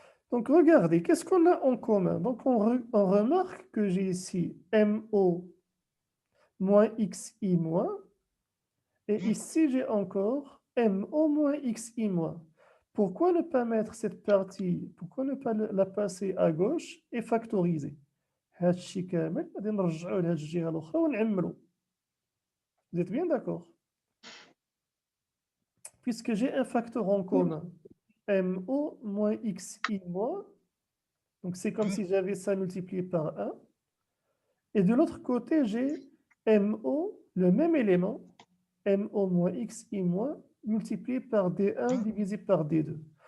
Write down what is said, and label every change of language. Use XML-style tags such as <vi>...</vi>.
<fr>Donc regardez, qu'est-ce qu'on a en commun? Donc on remarque que j'ai ici MO moins xi moins, et ici j'ai encore MO moins xi moins. Pourquoi ne pas mettre cette partie, pourquoi ne pas la passer à gauche et factoriser?</fr> <ar>هاد الشيء كامل غادي نرجعوه لهاد الجهة الأخرى ونعملو.</ar> <fr>Vous êtes bien d'accord? Puisque j'ai un facteur en commun, MO moins XI moins, donc c'est comme si j'avais ça multiplié par 1. Et de l'autre côté, j'ai MO, le même élément, MO moins XI moins, multiplié par D1 divisé par D2.</fr>